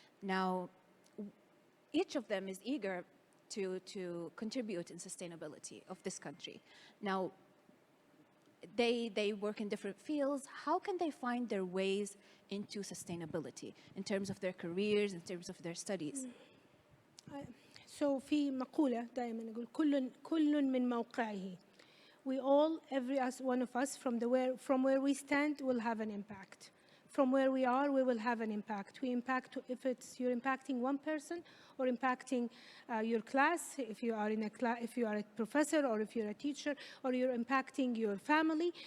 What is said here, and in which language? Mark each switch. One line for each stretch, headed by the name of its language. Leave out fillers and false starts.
English: Now, each of them is eager to contribute in sustainability of this country. Now, they work in different fields. How can they find their ways into sustainability in terms of their careers, in terms of their studies?
Arabic: So في مقولة دائما نقول كل من موقعه.
English: We all, every one of us, from where we stand, will have an impact. From where we are, we will have an impact. We impact if you're impacting one person or impacting your class, if you are if you are a professor or if you're a teacher, or you're impacting your family.